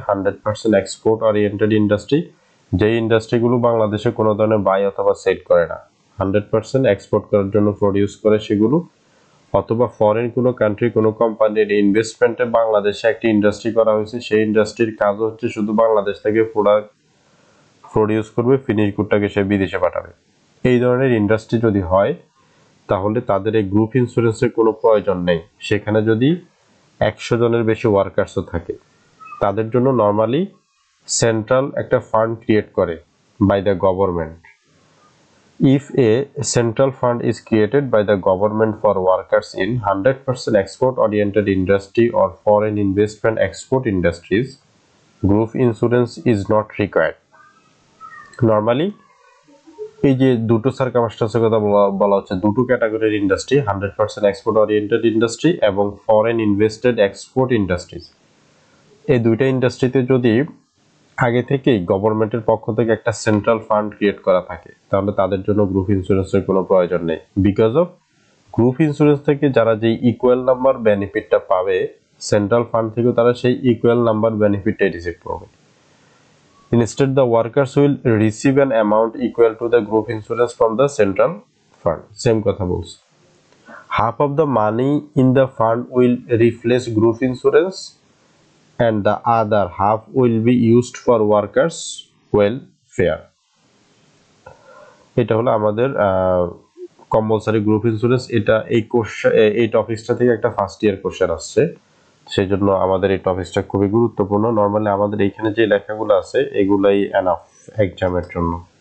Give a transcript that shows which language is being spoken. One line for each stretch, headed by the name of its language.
Bangla: 100% export oriented industry, যে ইন্ডাস্ট্রিগুলো বাংলাদেশে কোনো ধরনের বাই অথবা সেল করে না, 100% এক্সপোর্ট করার জন্য প্রডিউস করে সেগুলো, অথবা ফরেন কোনো কান্ট্রি কোনো কোম্পানির ইনভেস্টমেন্টে বাংলাদেশে একটি ইন্ডাস্ট্রি করা হয়েছে, সেই ইন্ডাস্ট্রির কাজ হচ্ছে শুধু বাংলাদেশ থেকে প্রোডাক্ট প্রডিউস করবে, ফিনিশ গুডটাকে সে বিদেশে পাঠাবে। এই ধরনের ইন্ডাস্ট্রি যদি হয় তাহলে তাদের এই গ্রুপ ইন্স্যুরেন্সের কোনো প্রয়োজন নেই। সেখানে যদি 100 জনের বেশি ওয়ার্কার্সও থাকে তাদের জন্য নর্মালি সেন্ট্রাল একটা ফান্ড ক্রিয়েট করে
English: By the government. If a central fund is created by the government for workers in 100% export-oriented industry or foreign investment export industries, group insurance is not required.
Bangla: Normally, এই যে দুটো সার্কামস্ট্যান্সের কথা বলা হচ্ছে, দুটো ক্যাটাগরির ইন্ডাস্ট্রি, 100% export-oriented industry এবং foreign invested export industries, এই দুইটা ইন্ডাস্ট্রিতে যদি আগে থেকেই গভর্নমেন্টের পক্ষ থেকে একটা সেন্ট্রাল ফান্ড ক্রিয়েট করা থাকে তাহলে তাদের জন্য গ্রুপ ইন্স্যুরেন্সের কোনো প্রয়োজন নেই। বিকজ অফ গ্রুপ ইন্স্যুরেন্স থেকে যারা যে ইকুয়াল নাম্বার বেনিফিটটা পাবে সেন্ট্রাল ফান্ড থেকে তারা সেই ইকুয়াল নাম্বার বেনিফিটটা রিসিভ করবে।
English: Instead, the workers will receive an amount equal to the group insurance from the central fund. Same
Bangla: কথা বলছি।
English: Half of the money in the fund will replace group insurance and the other half will be used for workers welfare.
Bangla: এটা হলো আমাদের compulsory group insurance. এটা এই টপিকটা থেকে একটা ফার্স্ট ইয়ার কোশ্চেন আসছে, সেই জন্য আমাদের এই টপিকটা খুবই গুরুত্বপূর্ণ। নর্মালি আমাদের এইখানে যে লেখাগুলো আছে এগুলাই এনাফ এক্সামের জন্য।